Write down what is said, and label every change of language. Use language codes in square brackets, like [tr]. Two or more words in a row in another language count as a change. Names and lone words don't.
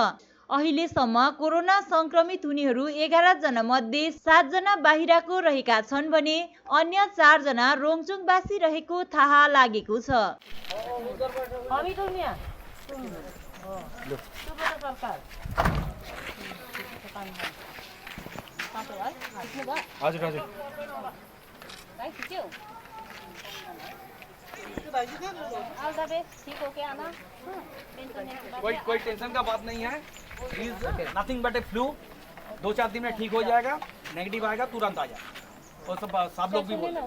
[ne] अहिलेसम्म कोरोना संक्रमित हुनेहरू 11 जना मध्ये 7 जना बाहिरको रहेका छन् भने अन्य 4 जना रोङचोङवासी रहेको थाहा लागेको छ। [hi] हजुर हजुर कोई टेंशन का बात नहीं है। [en] nothing but a flu. [hi] 2-4 दिन में ठीक हो जाएगा। नेगेटिव आएगा तुरंत आ जाए। और सब लोग भी बोल रहे हैं